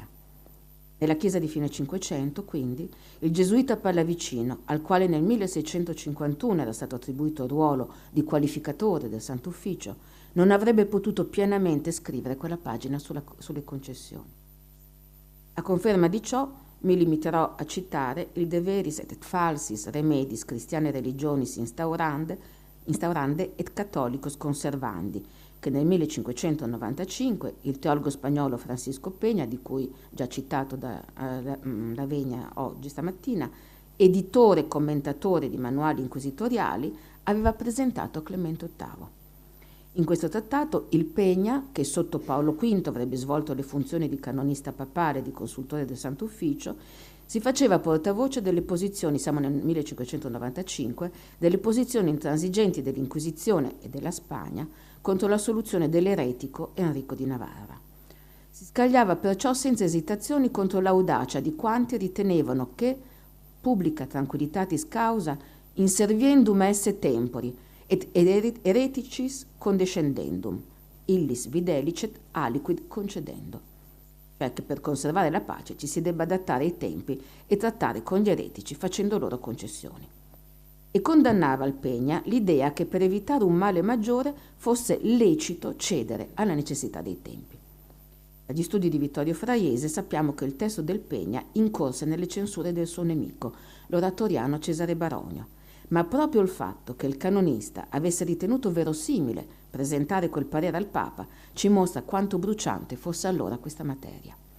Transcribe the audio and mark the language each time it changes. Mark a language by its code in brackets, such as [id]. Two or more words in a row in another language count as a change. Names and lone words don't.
[it] Nella Chiesa di fine Cinquecento, quindi, il gesuita Pallavicino, al quale nel 1651 era stato attribuito il ruolo di qualificatore del Santo Ufficio, non avrebbe potuto pienamente scrivere quella pagina sulle concessioni. A conferma di ciò, mi limiterò a citare il De veris et falsis remedis Christiane religionis instaurande et catholicos conservandi, che nel 1595 il teologo spagnolo Francisco Peña, di cui già citato da Lavegna oggi stamattina, editore e commentatore di manuali inquisitoriali, aveva presentato a Clemente VIII. In questo trattato il Peña, che sotto Paolo V avrebbe svolto le funzioni di canonista papale e di consultore del Santo Ufficio, si faceva portavoce delle posizioni, siamo nel 1595, delle posizioni intransigenti dell'Inquisizione e della Spagna contro la soluzione dell'eretico Enrico di Navarra. Si scagliava perciò senza esitazioni contro l'audacia di quanti ritenevano che [la] publica tranquillitatis causa inserviendum esse tempori et hereticis condescendendum, illis videlicet aliquid concedendo. [it] Cioè che per conservare la pace ci si debba adattare ai tempi e trattare con gli eretici facendo loro concessioni. E condannava al Peña l'idea che per evitare un male maggiore fosse lecito cedere alla necessità dei tempi. Dagli studi di Vittorio Fraiese sappiamo che il testo del Peña incorse nelle censure del suo nemico, l'oratoriano Cesare Baronio, ma proprio il fatto che il canonista avesse ritenuto verosimile presentare quel parere al Papa ci mostra quanto bruciante fosse allora questa materia.